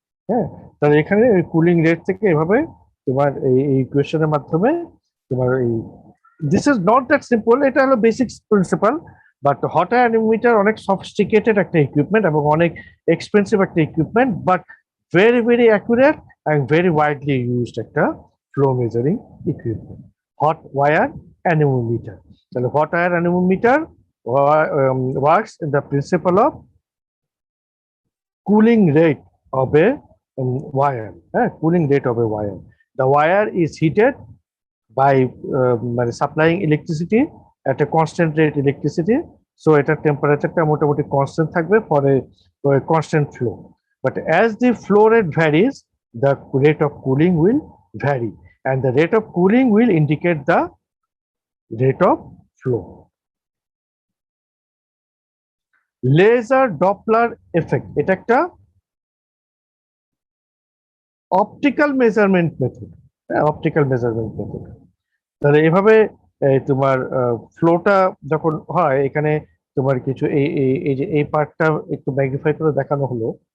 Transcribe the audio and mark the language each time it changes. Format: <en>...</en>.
<bn>হ্যাঁ, তাহলে এখানে ওই কুলিং রেট থেকে এভাবে তোমার এই ইকুয়েশনের মাধ্যমে তোমার এই</bn> <en>this is not that simple,</en> <bn>এটা হলো basic principal.</bn> <en>But hot wire anemometer অনেক sophisticated একটা equipment এবং অনেক এক্সপেন্সিভ একটা equipment, but very very accurate and very widely used একটা flow measuring equipment, hot wire anemometer. তাহলে hot wire anemometer works in the principle of cooling rate of a wire. Cooling rate of a wire. The wire is heated by supplying electricity at a constant rate electricity, so</en> <bn>এটার টেম্পারেচারটা মোটামুটি constant থাকবে</bn> <en>for a constant flow. But as the flow rate varies, the rate of cooling will vary, and the rate of cooling will indicate the rate of flow.</en> <bn>Laser Doppler effect, এটা একটা optical measurement method. Optical measurement method. তাহলে এভাবে তোমার ফ্লোটা যখন হয়, এখানে তোমার কিছু এই যে এই পার্টটা একটু ম্যাগনিফাই করে দেখানো হলো।</bn>